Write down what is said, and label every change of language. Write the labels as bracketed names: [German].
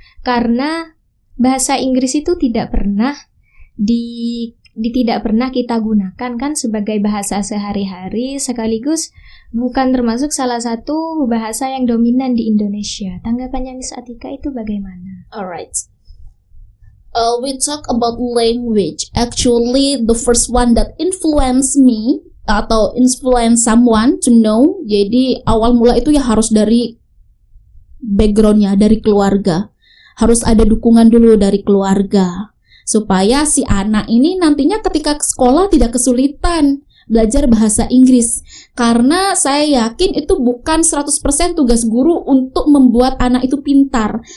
[Indonesian] Karena bahasa Inggris itu tidak pernah tidak pernah kita gunakan kan sebagai bahasa sehari-hari, sekaligus bukan termasuk salah satu bahasa yang dominan di Indonesia. Tanggapannya Miss Atika itu bagaimana? [English] Alright. We talk about language. Actually, the first one that influenced me atau influence someone to know. [Indonesian] Jadi awal mula itu ya harus dari backgroundnya, dari keluarga. Harus ada dukungan dulu dari keluarga. Supaya si anak ini nantinya ketika ke sekolah tidak kesulitan belajar bahasa Inggris. Karena saya yakin itu bukan 100% tugas guru untuk membuat anak itu pintar.